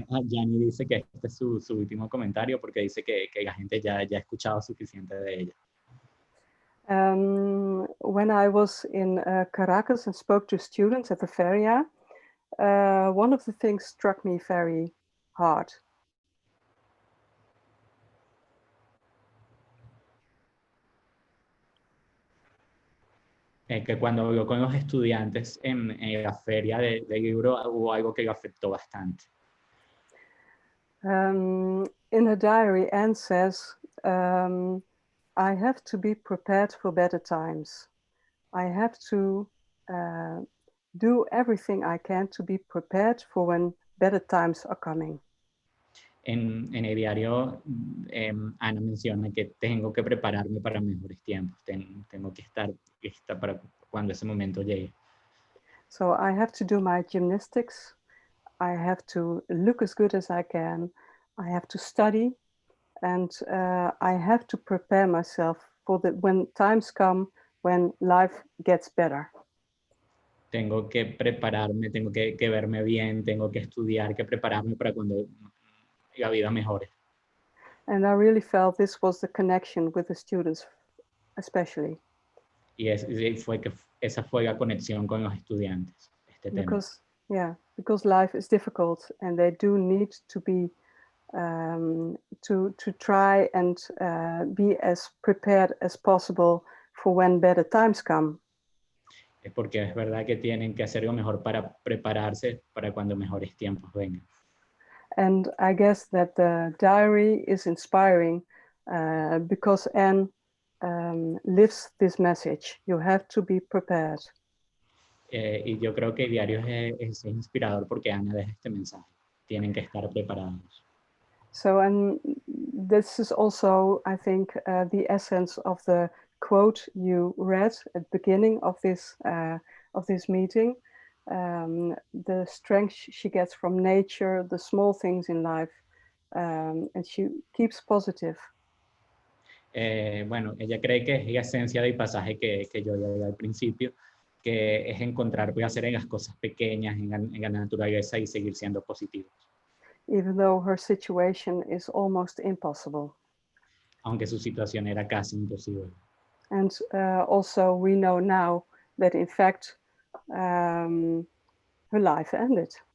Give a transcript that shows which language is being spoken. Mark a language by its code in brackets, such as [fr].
[es] Janny dice que este es su último comentario porque dice que la gente ya ha escuchado suficiente de ella. [en] When I was in Caracas and spoke to students at the feria, one of the things struck me very hard. [es] Que cuando habló con los estudiantes en la feria del libro hubo algo que lo afectó bastante. [en] In her diary, Anne says, I have to be prepared for better times. I have to do everything I can to be prepared for when better times are coming. [es] En el diario, Ana menciona que tengo que prepararme para mejores tiempos, tengo que estar lista para cuando ese momento llegue. [en] So I have to do my gymnastics, I have to look as good as I can, I have to study, and I have to prepare myself for when times come when life gets better. [es] tengo que prepararme, tengo que verme bien, tengo que estudiar, que prepararme para cuando la vida mejore. [en] And I really felt this was the connection with the students, especially. [es] Esa fue la conexión con los estudiantes, este tema. [en] Because life is difficult and they do need to be to try and be as prepared as possible for when better times come. [es] Es porque es verdad que tienen que hacer lo mejor para prepararse para cuando mejores tiempos vengan. [en] And I guess that the diary is inspiring because Anne lives this message. You have to be prepared. [es] Y yo creo que el diario es inspirador porque Ana deja este mensaje. Tienen que estar preparados. [en] So, and this is also, I think, the essence of the quote you read at the beginning of this meeting. The strength she gets from nature, the small things in life, and she keeps positive. [es] Bueno, ella cree que es la esencia del pasaje que yo leí al principio, que es encontrar placer en las cosas pequeñas, en la naturaleza y seguir siendo positivos. [en] Even though her situation is almost impossible. [es] Aunque su situación era casi imposible. [en] And also we know now that in fact her life ended.